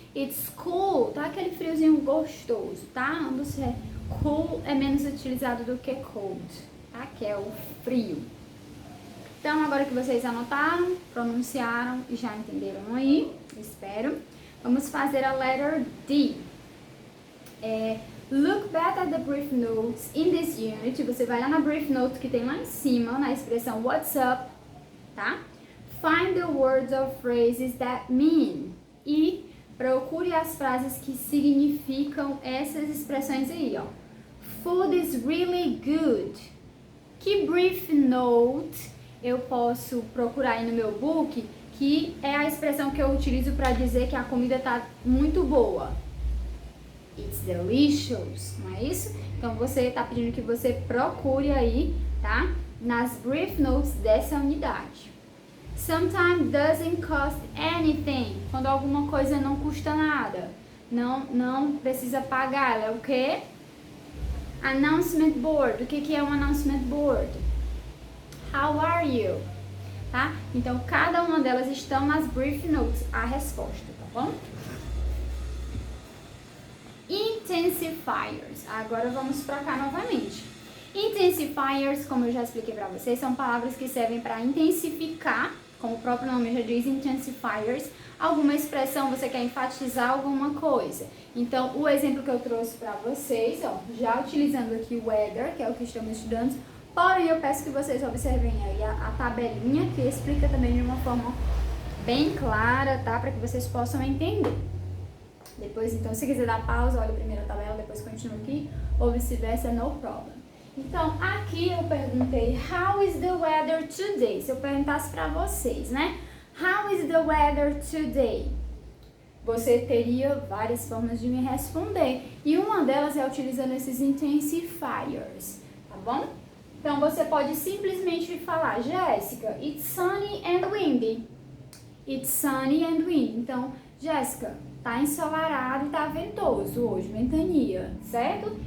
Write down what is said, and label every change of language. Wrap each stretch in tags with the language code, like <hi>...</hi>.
<en>It's cool,</en> <pt>tá aquele friozinho gostoso, tá? Ambos cool é menos utilizado do que cold, tá? Que é o frio. Então, agora que vocês anotaram, pronunciaram e já entenderam aí, espero, vamos fazer a letter D.</pt> <en>Look back at the brief notes in this unit.</en> <pt>Você vai lá na brief note que tem lá em cima, na expressão</pt> <en>what's up,</en> <pt>tá?</pt> <en>Find the words or phrases that mean.</en> <pt>E procure as frases que significam essas expressões aí, ó.</pt> <en>Food is really good.</en> <pt>Que brief note eu posso procurar aí no meu book, que é a expressão que eu utilizo para dizer que a comida tá muito boa.</pt> <en>It's delicious,</en> <pt>não é isso? Então você tá pedindo que você procure aí, tá? Nas brief notes dessa unidade.</pt> <en>Sometimes doesn't cost anything.</en> <pt>Quando alguma coisa não custa nada, não precisa pagar, ela é o quê?</pt> <en>Announcement board.</en> <pt>O que é um</pt> <en>announcement board? How are you? Tá?</en> <pt>Então, cada uma delas estão nas brief notes, a resposta, tá bom? Intensifiers. Agora vamos pra cá novamente. Intensifiers, como eu já expliquei pra vocês, são palavras que servem para intensificar, como o próprio nome já diz, intensifiers, alguma expressão, você quer enfatizar alguma coisa. Então, o exemplo que eu trouxe pra vocês, ó, já utilizando aqui o weather, que é o que estamos estudando, porém eu peço que vocês observem aí a tabelinha, que explica também de uma forma bem clara, tá? Para que vocês possam entender. Depois, então, se quiser dar pausa, olha primeiro a tabela, depois continua aqui, ou vice-versa,</pt> <en>no problem.</en> <pt>Então, aqui eu perguntei,</pt> <en>how is the weather today?</en> <pt>Se eu perguntasse para vocês, né?</pt> <en>How is the weather today?</en> <pt>Você teria várias formas de me responder. E uma delas é utilizando esses intensifiers, tá bom? Então, você pode simplesmente falar,</pt> <en>Jéssica, it's sunny and windy. It's sunny and windy. Então,</en> <pt>Jéssica, tá ensolarado e tá ventoso hoje, ventania, certo?</pt>